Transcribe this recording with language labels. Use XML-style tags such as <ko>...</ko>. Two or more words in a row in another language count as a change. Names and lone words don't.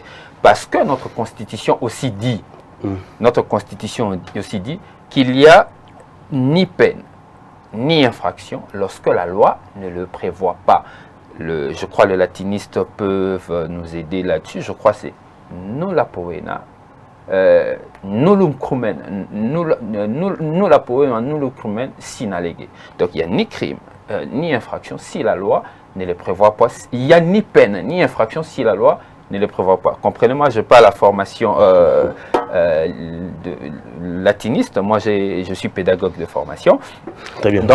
<fr>Parce que notre Constitution aussi dit, qu'il n'y a ni peine, ni infraction lorsque la loi ne le prévoit pas. Je crois que les latinistes peuvent nous aider là-dessus. Je crois que c'est</fr> <la>nulla poena, nullum crimen, nulla poena, nullum crimen sine lege.</la> <fr>Donc il n'y a ni crime, ni infraction si la loi ne le prévoit pas. Il n'y a ni peine, ni infraction si la loi ne le prévoit pas. Comprenez-moi, je n'ai pas la formation latiniste, moi je suis pédagogue de formation. Très bien.</fr>